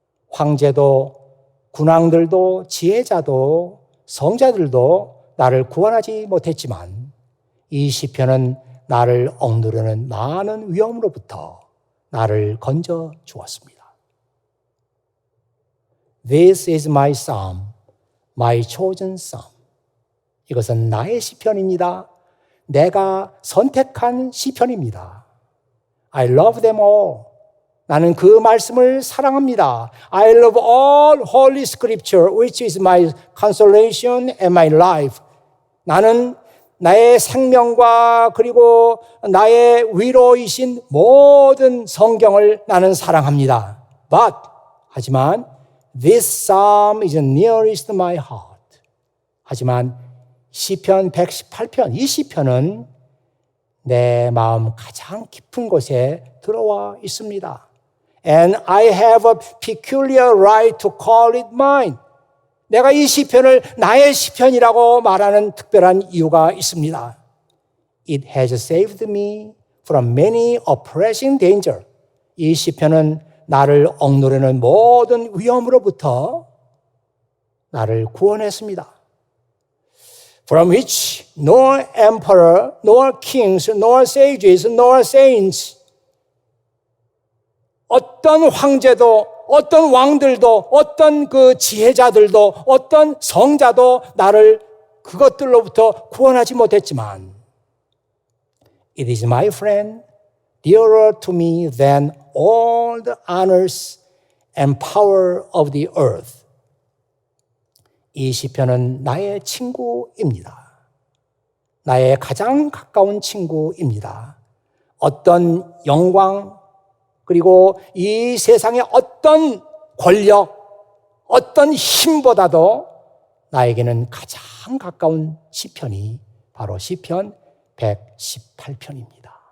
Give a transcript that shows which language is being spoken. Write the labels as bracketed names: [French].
[Korean] 황제도 군왕들도 지혜자도 성자들도 나를 구원하지 못했지만 이 시편은 나를 억누르는 많은 위험으로부터 나를 건져 주었습니다. [English] This is my psalm, my chosen psalm. [Korean] 이것은 나의 시편입니다. 내가 선택한 시편입니다. [English] I love them all. [Korean] 나는 그 말씀을 사랑합니다. [English] I love all holy scripture, which is my consolation and my life. [Korean] 나는 나의 생명과 그리고 나의 위로이신 모든 성경을 나는 사랑합니다. [English] But, [Korean] 하지만 [English] this psalm is nearest my heart. [Korean] 하지만 시편 118편, 이 시편은 내 마음 가장 깊은 곳에 들어와 있습니다. [English] And I have a peculiar right to call it mine. [Korean] 내가 이 시편을 나의 시편이라고 말하는 특별한 이유가 있습니다. [English] It has saved me from many oppressing danger. [Korean] 이 시편은 나를 억누르는 모든 위험으로부터 나를 구원했습니다. [English] From which no emperor, nor kings, nor sages, nor saints, [Korean] 어떤 황제도, 어떤 왕들도, 어떤 그 지혜자들도, 어떤 성자도 나를 그것들로부터 구원하지 못했지만, [English] It is my friend, dearer to me than all the honors and power of the earth. [Korean] 이 시편은 나의 친구입니다. 나의 가장 가까운 친구입니다. 어떤 영광, 그리고 이 세상의 어떤 권력, 어떤 힘보다도 나에게는 가장 가까운 시편이 바로 시편 118편입니다.